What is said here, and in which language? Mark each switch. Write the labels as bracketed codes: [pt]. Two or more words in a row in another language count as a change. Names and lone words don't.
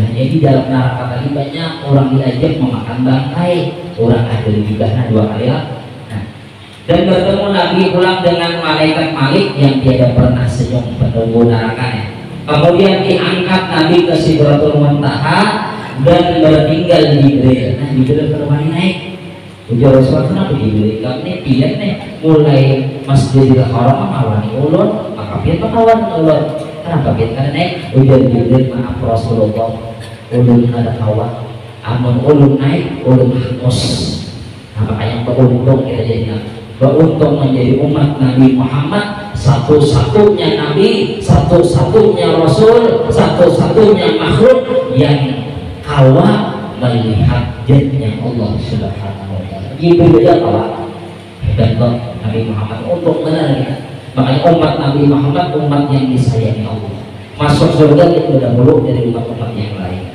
[id] Jadi dalam neraka tadi banyak orang diajak memakan bangkai, orang ahli gibah 2 kali lah. Nah, dan bertemu Nabi pulang dengan malaikat Malik yang tiada pernah senyum penunggu nerakanya. Kemudian diangkat Nabi ke Sidratul Muntaha dan bertinggal Jibril. Nah, Jibril kemana naik? [bjn] Ujar Rasulullah, kenapa Jibril? Kami pilih nih, mulai Masjidil Haram mawani ulun, maka pian mawani ulun. Kenapa pian? Karena naik. Ujar Jibril, maaf Rasulullah, ulun ada kawan. Amun ulun naik, ulun hangus. Nah, makanya beruntung kita jadinya. [id] Beruntung menjadi umat Nabi Muhammad, [bjn] satu-satunya Nabi, satu-satunya Rasul, satu-satunya makhluk yang kawa melihat jannah Allah [ar] سبحانه وتعالى. [id] Jibril aja kalah hebat Nabi Muhammad untuk benar ya. Makanya umat Nabi Muhammad umat yang disayangi Allah, masuk surga itu dahulu dari umat-umat yang lain.